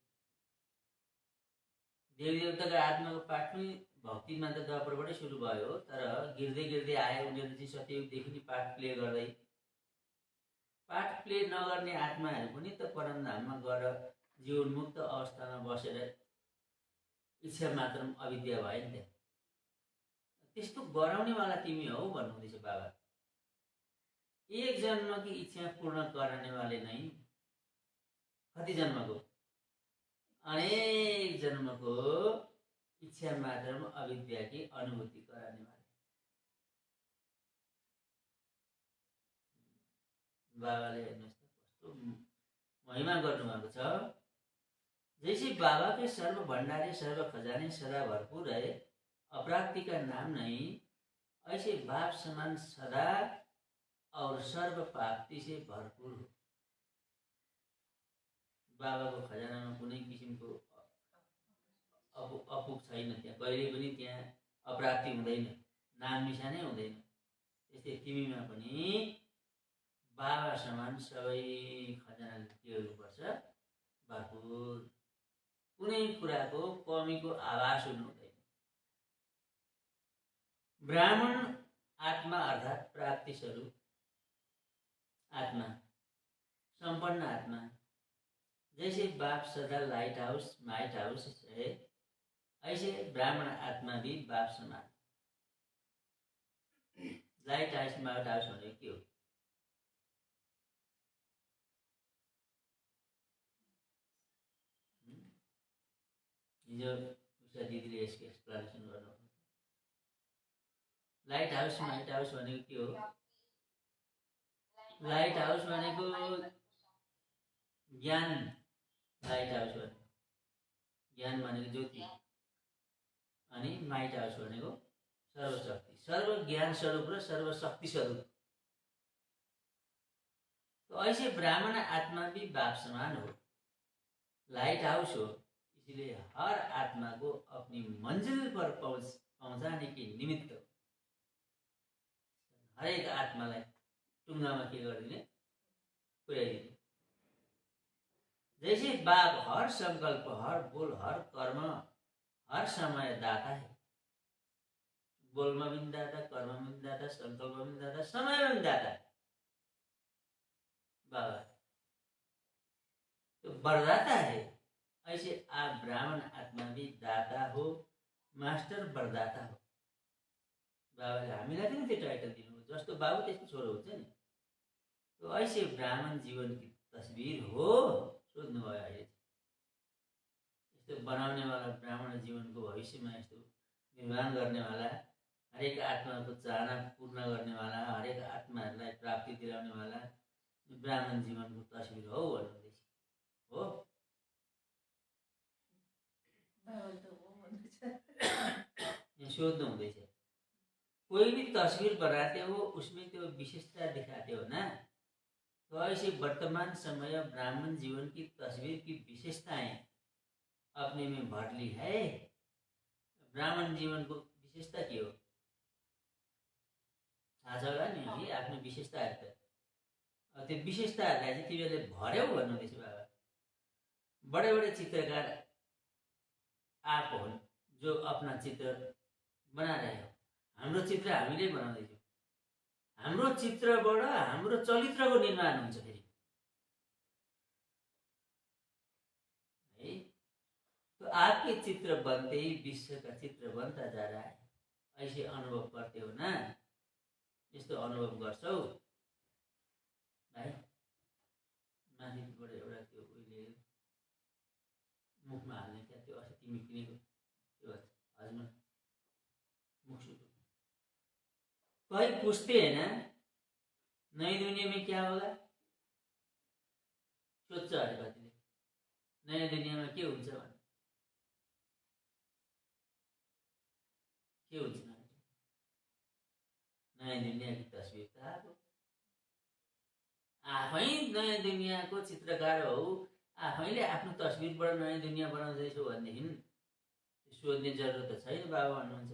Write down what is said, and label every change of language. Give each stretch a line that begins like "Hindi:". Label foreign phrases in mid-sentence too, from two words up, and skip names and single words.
Nepali: देवी देवताका आत्माको पाठ पनि भक्तिमा त द्वापरबाटै सुरु भयो, तर गिर्दै गिर्दै आए उनीहरू चाहिँ सत्ययुगदेखि नै पाठ प्ले गर्दै पाठ प्ले नगर्ने आत्माहरू पनि त परमधाममा गएर जीवनमुक्त अवस्थामा बसेर इच्छा मात्र अविद्या भयो नि त। त्यस्तो गराउनेवाला तिमी हौ भन्नुहुँदैछ बाबा।
Hindi: एक जन्म की इच्छा पूर्ण करने वाले नहीं,
Nepali: कति जन्मको? अनेक जन्मको इच्छा मात्रमा अविद्या
Hindi: की अनुभूति कराने वाले।
Nepali: बाबाले हेर्नुहोस् त कस्तो महिमा गर्नुभएको छ।
Hindi: जैसे बाबा के सर्व भंडारे सर्व खजाने सदा भरपूर है, अप्राप्ति का नाम नहीं, ऐसे बाप समान सदा और सर्व प्राप्ति से भरपूर हो।
Nepali: बाबाको खजानामा कुनै किसिमको अपुग छैन, त्यहाँ कहिले पनि त्यहाँ अप्राप्ति हुँदैन, नाम निशानै हुँदैन। त्यस्तै तिमीमा पनि बाबा समान सबै खजाना के हुनुपर्छ? भरपूर, कुनै कुराको कमीको आभास हुनु हुँदैन। ब्राह्मण आत्मा अर्थात प्राप्ति स्वरूप आत्मा, संपन्न आत्मा।
Hindi: जैसे बाप सदा
English: light house might house
Hindi: है, ऐसे ब्राह्मण आत्मा भी बाप समान।
English: light house might house
Nepali: भनेको के हो? हिजो उषा दिदीले यसको एक्सप्लेनेसन गर्नु।
English: light house might house
Nepali: भनेको के हो?
English: light house
Nepali: भनेको ज्ञान,
English: light house
Nepali: भनेको ज्ञान भनेको ज्योति, अनि
English: might house
Nepali: भनेको सर्वशक्ति, सर्व ज्ञान स्वरूप र सर्वशक्ति स्वरूप।
Hindi: तो ऐसे ब्राह्मण आत्मा भी बाप समान हो,
English: light house
Hindi: हो। इसलिए हर आत्मा को अपनी मंजिल पर पहुंचाने के निमित्त
Nepali: हरेक आत्मालाई टुङ्गामा के गरिदिने? पुर्याइदिने।
Hindi: जैसे बाप हर संकल्प, हर बोल, हर कर्म, हर समय दाता है। बोल में भी दाता, कर्म में भी दाता, संकल्प में भी दाता, समय में भी दाता बाबा तो वरदाता है। ऐसे आप ब्राह्मण आत्मा भी दाता हो, मास्टर वरदाता हो।
Nepali: बाबाले हामीलाई पनि त्यो टाइटल दिनुभयो, जस्तो बाबु त्यस्तो छोरो हुन्छ नि।
Hindi: तो ऐसे ब्राह्मण जीवन की तस्वीर हो
Nepali: सोध्नुभयो अहिले। यस्तो बनाउने वाला,
Hindi: ब्राह्मण जीवन को भविष्य में
Nepali: यस्तो निर्माण गर्ने वाला, हरेक आत्मा को चाहना पूर्ण गर्ने वाला, हरेक आत्माहरूलाई प्राप्ति दिलाउने वाला ब्राह्मण जीवन को तस्वीर हो भन्नुहुँदैछ। हो सोध्नु हुँदैछ।
Hindi: कोई भी तस्वीर बनाते हो उसमें तो विशेषता दिखाते हो ना। तो ऐसे वर्तमान समय ब्राह्मण जीवन की तस्वीर की विशेषताएं अपने में भर ली है।
Nepali: ब्राह्मण जीवन को विशेषता के हो थाहा छ होला नि, आफ्नो विशेषताहरू त। त्यो विशेषताहरूलाई चाहिँ तिमीहरूले भर्यौ भन्नुहुँदैछ बाबा।
Hindi: बडे बडे चित्रकार आप हो जो अपना चित्र बना रहे हो।
Nepali: हाम्रो चित्र हामीले बनाउँदैछौँ। हाम्रो चित्रबाट हाम्रो चरित्रको निर्माण हुन्छ फेरि है।
Hindi: तो आपके चित्र बनते ही विश्व का चित्र बनता जा रहा है। ऐसे अनुभव करते हो ना।
Nepali: यस्तो अनुभव गर्छौ भाइ। माथिबाट एउटा त्यो उहिले मुखमा हाल्ने क्या, त्यो अस्ति तिमी किनेको त्यो हजुर मुख सुतो।
Hindi: कोई पूछते हैं ना नई दुनिया में क्या होगा?
Nepali: सोध्छ अरे कतिले नयाँ दुनियाँमा के हुन्छ भने के हुन्छ? नयाँ दुनियाँ की तस्वीर त आएको। आफै नयाँ दुनियाँको चित्रकार हो, आफैले आफ्नो तस्वीरबाट नयाँ दुनियाँ बनाउँदैछौ भनेदेखि सोध्ने जरुरत त छैन बाबा भन्नुहुन्छ।